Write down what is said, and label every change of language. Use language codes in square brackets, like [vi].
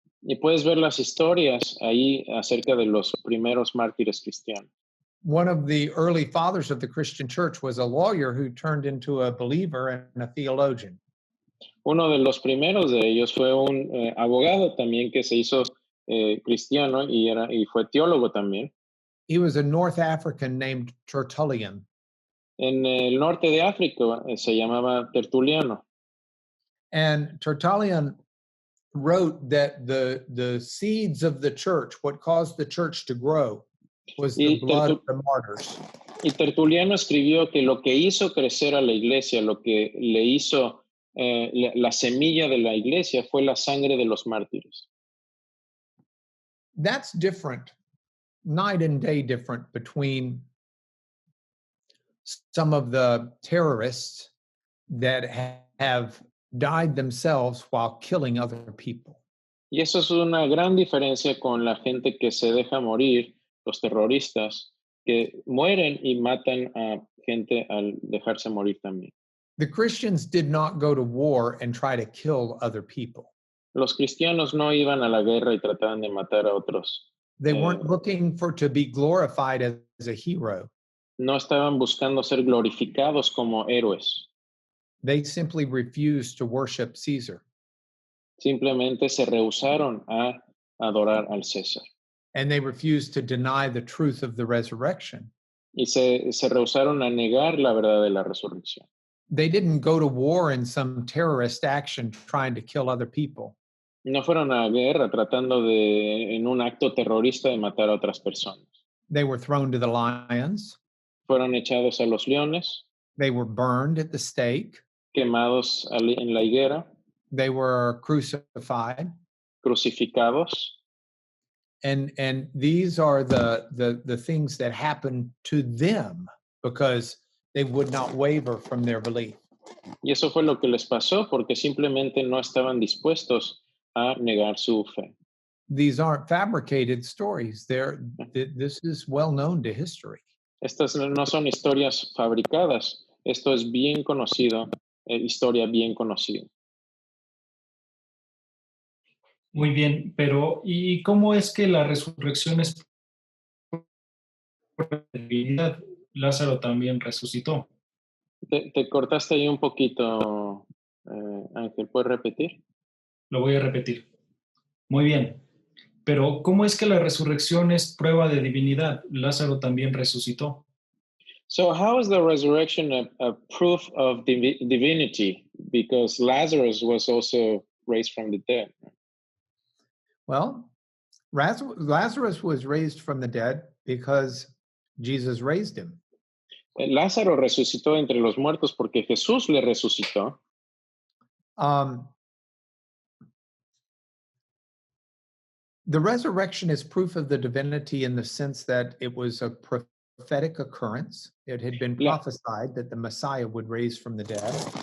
[es] Y puedes ver las historias ahí acerca de los primeros mártires cristianos. [en] One of the early fathers of the Christian church was a lawyer who turned into a believer and a theologian. [es] Uno de los primeros de ellos fue un abogado también que se hizo cristiano y fue teólogo también. [en] He was a North African named Tertullian. [es] En el norte de África se llamaba Tertuliano. [en] And Tertullian wrote that the seeds of the church, what caused the church to grow, was the blood of the martyrs. [es] Y Tertuliano escribió que lo que hizo crecer a la iglesia, lo que le hizo la semilla de la iglesia fue la sangre de los mártires. [en] That's different, night and day different between some of the terrorists that have died themselves while killing other people. [es] Y eso es una gran diferencia con la gente que se deja morir, los terroristas, que mueren y matan a gente al dejarse morir también. [en] The Christians did not go to war and try to kill other people. [es] Los cristianos no iban a la guerra y trataban de matar a otros. [en] They weren't looking to be glorified as a hero. [es] No estaban buscando ser glorificados como héroes. [en] They simply refused to worship Caesar. [es] Simplemente se rehusaron a adorar al César. [en] And they refused to deny the truth of the resurrection. [es] Y se rehusaron a negar la verdad de la resurrección. [en] They didn't go to war in some terrorist action trying to kill other people. [es] No fueron a la guerra tratando en un acto terrorista de matar a otras personas. [en] They were thrown to the lions. [es] Fueron echados a los leones. [en] They were burned at the stake. [es] Quemados en la higuera. [en] They were crucified. [es] Crucificados. [en] And these are the things that happened to them because they would not waver from their belief. [es] Y eso fue lo que les pasó porque simplemente no estaban dispuestos a negar su fe. [en] These aren't fabricated stories. This is well known to history. [es] Estas no son historias fabricadas. Esto es bien conocido, historia bien conocida. Muy bien, pero ¿y cómo es que la resurrección es prueba de divinidad? Lázaro también resucitó. Te cortaste ahí un poquito, Ángel, ¿puedes repetir? Lo voy a repetir. Muy bien, pero ¿cómo es que la resurrección es prueba de divinidad? Lázaro también resucitó. [en] So how is the resurrection a proof of divinity? Because Lazarus was also raised from the dead. Well, Lazarus was raised from the dead because Jesus raised him. [es] Lázaro resucitó entre los muertos porque Jesús le resucitó. [en] The resurrection is proof of the divinity in the sense that it was a prophetic occurrence. It had been prophesied that the Messiah would raise from the dead.